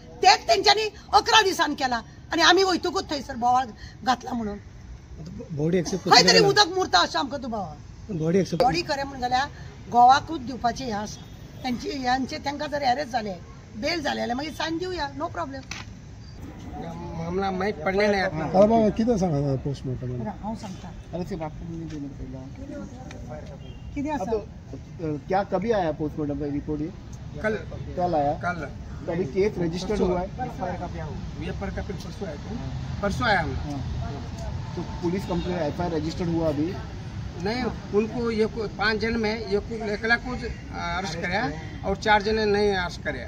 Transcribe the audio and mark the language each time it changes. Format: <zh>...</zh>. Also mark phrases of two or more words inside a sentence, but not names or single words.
<kok>तेच तेंच्यांनी 11 दिसान केला आणि आम्ही वयतकूच थंयसर बोवाळ घातला म्हणून खंय तरी उदक मुरता अशें आमकां दुबाव। बॉडी खरें म्हणून जाल्यार गोवाकूच दिवपाचें हें आसा, तांकां जर अरेस्ट जाले बेल जाले जाल्यार मागीर सायन दिवया,</kok> <en>no problem.</en> <mr>मामला माहीत पडले नाही।</mr> <kok>बाबा कितें सांगता पोस्टमॉर्टम? हांव सांगता कितें आसा।</kok> <hi>क्या कभी आया पोस्टमॉर्टम का रिपोर्ट? कल कल आया, कल तो अभी</hi> <en>case registered</en> <hi>हुआ है। एफआईआर का फिर परसों आया हम। हाँ। तो</hi> <en>police complaint FIR registered</en> <hi>हुआ अभी? नहीं, उनको ये 5 जन में ये एकला को अरेस्ट कराया और 4 जन नहीं अरेस्ट कराया।</hi>